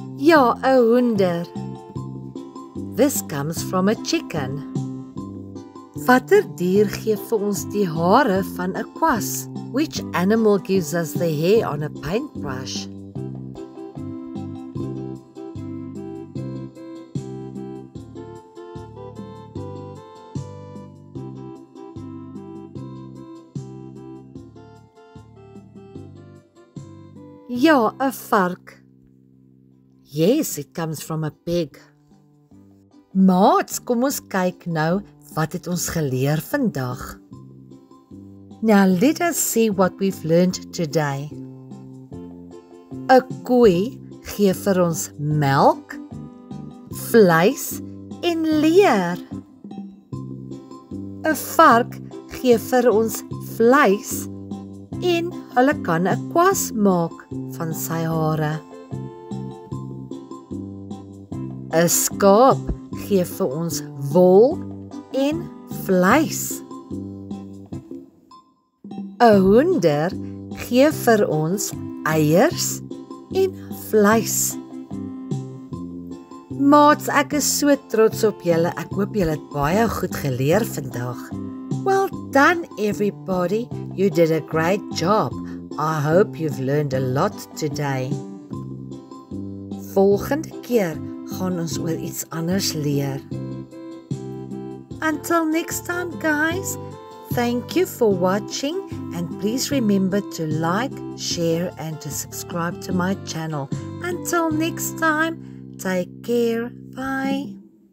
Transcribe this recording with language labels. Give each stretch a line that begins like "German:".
Afrikaans: Ja, 'n hoender.
English: This comes from a chicken.
Afrikaans: Watter dier gee vir ons die hare van 'n kwas?
English: Which animal gives us the hair on a paintbrush?
Afrikaans: Ja, 'n vark.
English: Yes, it comes from a pig.
Afrikaans: Maats, kom ons kyk nou wat het ons geleer vandag.
English: Now let us see what we've learned today.
Afrikaans: 'n Koei gee vir ons melk, vleis en leer. 'n Vark gee vir ons vleis en hulle kan 'n kwas maak van sy hare. 'n Skaap gee vir ons wol en vleis. 'n Hoender gee vir ons eiers en vleis. Maats, ek is so trots op julle. Ek hoop julle het baie goed geleer vandag.
English: Well done everybody. You did a great job. I hope you've learned a lot today.
Afrikaans: Volgende keer gaan ons oor iets anders leer.
English: Until next time, guys. Thank you for watching, and please remember to like, share and to subscribe to my channel. Until next time, take care. Bye.